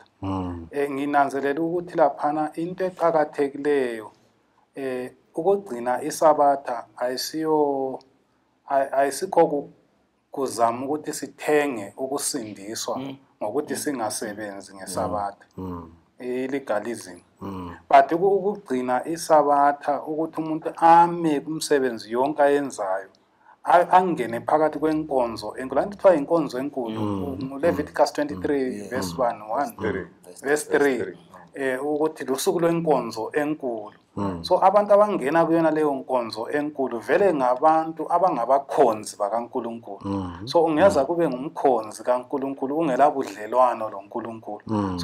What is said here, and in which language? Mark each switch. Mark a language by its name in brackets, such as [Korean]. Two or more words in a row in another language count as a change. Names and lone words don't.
[Zulu] Nginanzelela ukuthi laphana into eqhakathekileyo ukugcina isabatha ayisikho kuzama ukuthi sithenge ukusindiswa ngokuthi singasebenzi ngesabatha ilegalism. But ukugcina isabatha ukuthi umuntu ame kumsebenzi yonke ayenzayo angene phakathi kwenkonzo enkulu anti kuthiwa inkonzo enkulu Leviticus 23 verse 1 verse 3 ukuthi lusuku lwenkonzo enkulu. So abantu abangena kuyona leyo nkonzo enkulu vele ngabantu abangabakhonzi bakaNkulunkulu. So ungeza kube ngumkhonzi kaNkulunkulu ungela budlelwano loNkulunkulu.